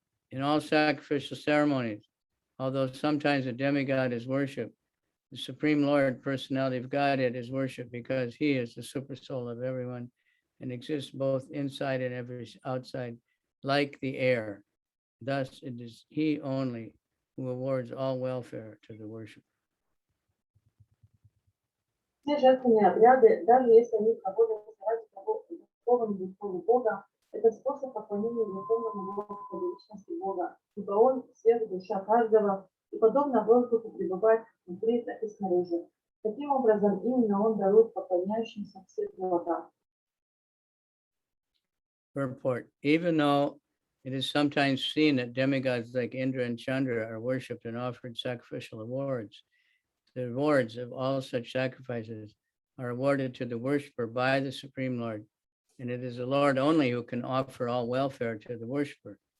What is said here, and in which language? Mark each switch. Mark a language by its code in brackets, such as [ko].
[en] In all sacrificial ceremonies, although sometimes a demigod is worshipped, the Supreme Lord, Personality of Godhead, is worshipped because he is the super soul of everyone and exists both inside and outside, like the air. Thus, it is he only who awards all welfare to the worshiper. [ru] Все жертвенные обряды, даже если они проводятся ради духовного Бога, это способ поклонения Верховному Господу, личности Бога, ибо Он — свет, душа каждого, и подобно воздуху пребывает внутри, так и снаружи. Таким образом, именно Он дарует поклоняющимся все блага. [en] Purport. Even though it is sometimes seen that demigods like Indra and Chandra are worshipped and offered sacrificial awards, the rewards of all such sacrifices are awarded to the worshiper by the Supreme Lord, and it is the Lord only who can offer all welfare to the worshiper.